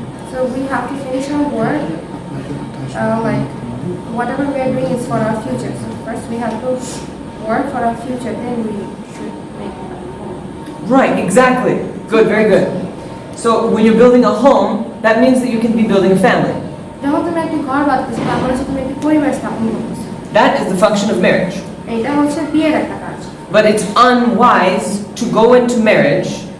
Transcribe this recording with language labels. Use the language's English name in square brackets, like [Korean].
[English] So we have to finish our work, like whatever we are doing is for our future. So first we have to work for our future, then we should make it. Right, exactly. Good, very good. So when you're building a home, that means that you can be building a family. [Bangla] যখন তুমি একটি ঘর বাঁধতেছো তারপর হচ্ছে তুমি একটি পরিবার স্থাপন করতেছো। [English] That is the function of marriage. [Bangla] এটা হচ্ছে বিয়ের একটা কাজ। [English] But it's unwise to go into marriage